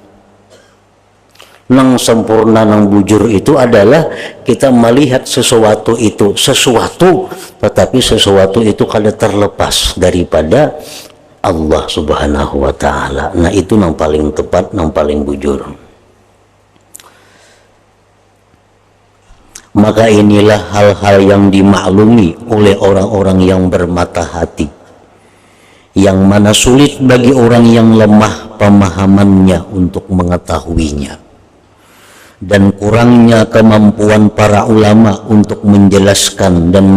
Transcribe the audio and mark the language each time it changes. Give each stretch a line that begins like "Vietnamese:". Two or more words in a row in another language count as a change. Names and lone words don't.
Banjar: Nang sempurna, nang bujur itu adalah kita melihat sesuatu itu sesuatu, tetapi sesuatu itu kada terlepas daripada Allah
Arabic: سبحانه وتعالى.
Banjar: Nah, itu nang paling tepat, nang paling bujur.
Indonesian: Maka inilah hal-hal yang dimaklumi oleh orang-orang yang bermata hati, yang mana sulit bagi orang yang lemah pemahamannya untuk mengetahuinya, dan kurangnya kemampuan para ulama untuk menjelaskan dan